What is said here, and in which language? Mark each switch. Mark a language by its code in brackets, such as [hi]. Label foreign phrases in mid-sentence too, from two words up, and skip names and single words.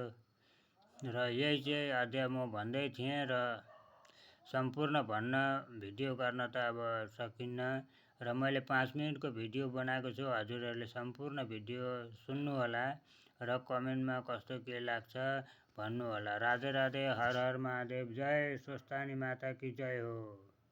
[ne] र यही चाहिँ अध्याय म भन्दै थिएँ र सम्पूर्ण भन्न भिडियो गर्न त अब सकिन्न र मैले 5 मिनटको भिडियो बनाएको छु। हजुरहरूले सम्पूर्ण भिडियो सुन्नुहोला र कमेन्टमा कस्तो के लाग्छ भन्नुहोला। राधे राधे, हर हर महादेव, जय स्वस्थानी [hi] माता की जय हो।